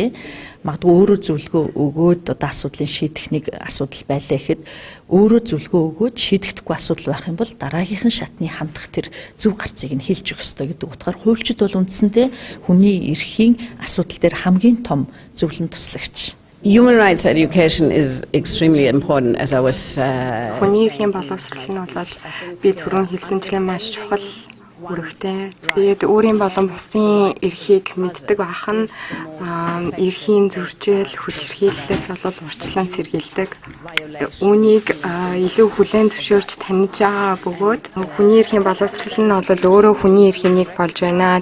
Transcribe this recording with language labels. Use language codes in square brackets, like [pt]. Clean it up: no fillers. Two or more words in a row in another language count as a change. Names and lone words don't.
[mn] Магадгүй өөрөө зөвлөгөө өгөөд одоо асуудлыг шийдэх нэг асуудал байлаа гэхэд өөрөө зөвлөгөө өгөөд шийдэхдэггүй асуудал байх юм бол дараагийнхын шатны хандах тэр зөв гарцыг нь хэлж өгөх ёстой гэдэг утгаар хуульчид бол үндсэндээ хүний эрхийн асуудал дээр хамгийн том зөвлөн туслагч. [en] Human rights education is extremely important as I was [mn] хүний эрхийн боловсрол нь бол би түрүүн хэлсэнчлэн маш чухал үүрэгтэй. Тэгээд өөрийн болон бусдын эрхийг мэддэг байх нь эрхийн зөрчил, хүчирхийллээс бол урьдчилан сэргийлдэг. Үүнийг илүү хүлээн зөвшөөрч таних байгаа бөгөөд хүний эрхийн боловсрол нь бол өөрөө хүний эрхийн нэг болж байна.